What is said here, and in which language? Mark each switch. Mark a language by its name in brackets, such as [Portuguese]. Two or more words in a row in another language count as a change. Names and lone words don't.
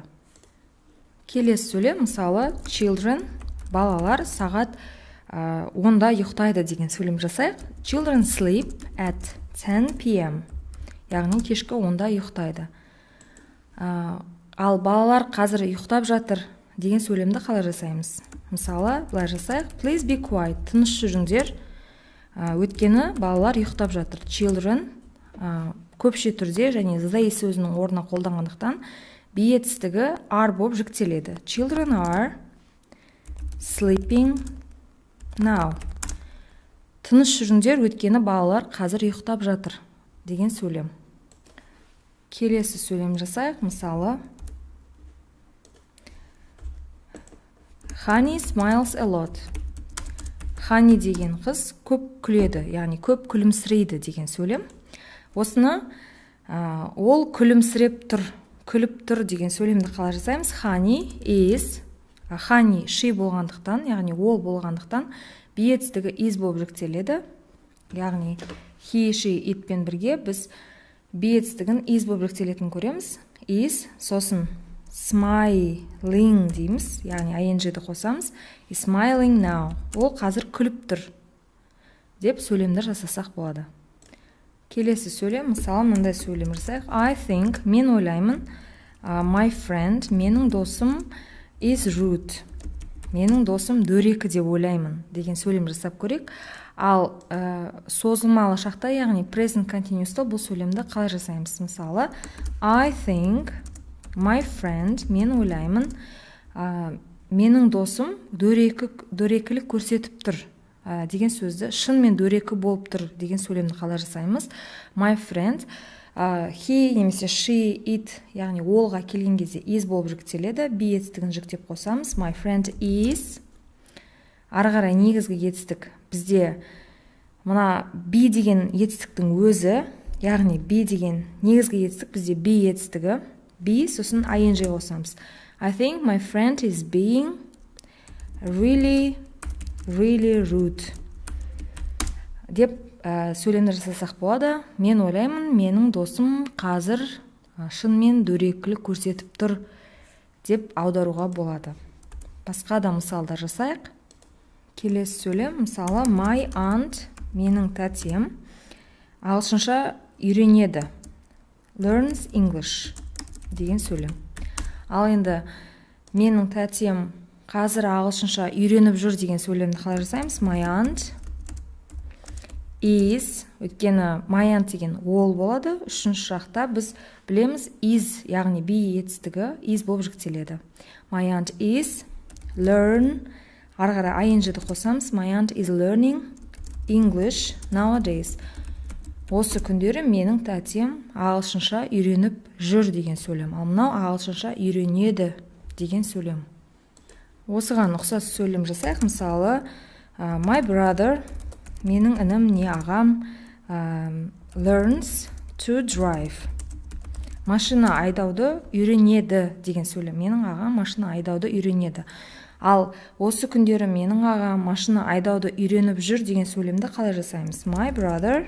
[Kazakh] Келесі сөйлем, мысалы, children, балалар сағат 10-да ұйықтайды деген сөйлем жасайық. [English] Children sleep at 10 p.m. [Kazakh] Яғни кешкі 10-да ұйықтайды. Ал балалар қазір ұйықтап жатыр деген сөйлемді қалай жасаймыз? Мысалы, былай жасайық. [English] Please be quiet. [Kazakh] Тыныш жүріңдер. Өйткені балалар ұйықтап жатыр. Children көпше түрде және they сөзінің орнына қолданғандықтан be етістігі are болып жіктеледі. [English] Children are sleeping now. [Kazakh] Тыныш жүріңдер, өйткені балалар қазір ұйықтап жатыр деген сөйлем. Келесі сөйлем жасайық. Мысалы, [English] Honey smiles a lot. [Kazakh] Honey деген қыз көп күледі, яғни көп күлімсірейді деген сөйлем. Осыны ол күлімсіреп тұр, күліп тұр деген сөйлемді қалай жасаймыз? [English] Honey is, honey she [Kazakh] болғандықтан, яғни ол болғандықтан, be етістігі is болып жіктеледі. Яғни [English] he, she, it [Kazakh] пен бірге біз be етістігін is болып жіктелетінін көреміз. Is, сосын smiling дейміз, яғни ing-ді қосамыз. [English] Is smiling now. [Kazakh] Ол қазір күліп тұр деп сөйлемдер жасасақ болады. Келесі сөйлем, мысалы, мындай сөйлем жасайық. [English] I think, [Kazakh] мен ойлаймын, [English] my friend, [Kazakh] менің досым [English] is rude. [Kazakh] Менің досым дөрекі деп ойлаймын деген сөйлем жасап көрейік. Ал созылмалы шақта, яғни [English] present continuous'та [Kazakh] бұл сөйлемді қалай жасаймыз? Мысалы, [English] I think my friend, [Kazakh] мен ойлаймын, менің досым дөрекілік көрсетіп тұр деген сөзді, шынымен дөрекі болып тұр деген сөйлемді қалай жасаймыз? [English] My friend, he немесе she, it, [Kazakh] яғни олға келген кезде is болып жіктеледі. Be етістігін жіктеп қосамыз. [English] My friend is, [Kazakh] ары қарай негізгі етістік бізде мына be деген етістіктің өзі, яғни be деген негізгі етістік бізде be етістігі. Be, сосын ing қосамыз. [English] I think my friend is being really rude [Kazakh] деп сөйлемді жасасақ болады. Мен ойлаймын, менің досым қазір шынымен дөрекілік көрсетіп тұр деп аударуға болады. Басқа да мысалдар жасайық. Келесі сөйлем, мысалы, [English] my aunt, [Kazakh] менің тәтем, ағылшынша үйренеді. [English] Learns English [Kazakh] деген сөйлем. Ал енді менің тәтем қазір ағылшынша үйреніп жүр деген сөйлемді қалай жасаймыз? [English] My aunt is, өйткені my aunt [Kazakh] деген ол болады. Үшінші жақта біз білеміз is, яғни be етістігі is болып жіктеледі. [English] My aunt is learn, [Kazakh] ары қарай ing-ді қосамыз. [English] My aunt is learning English nowadays. [Kazakh] Осы күндері менің тәтем ағылшынша үйреніп жүр деген сөйлем. Ал мынау ағылшынша үйренеді деген сөйлем. Осыған ұқсас сөйлем жасайық. Мысалы, [English] my brother, [Kazakh] менің інім не ағам, [English] learns to drive. [Kazakh] Машина айдауды үйренеді деген сөйлем. Менің ағам машина айдауды үйренеді. Ал осы күндері менің ағам машина айдауды үйреніп жүр деген сөйлемді қалай жасаймыз?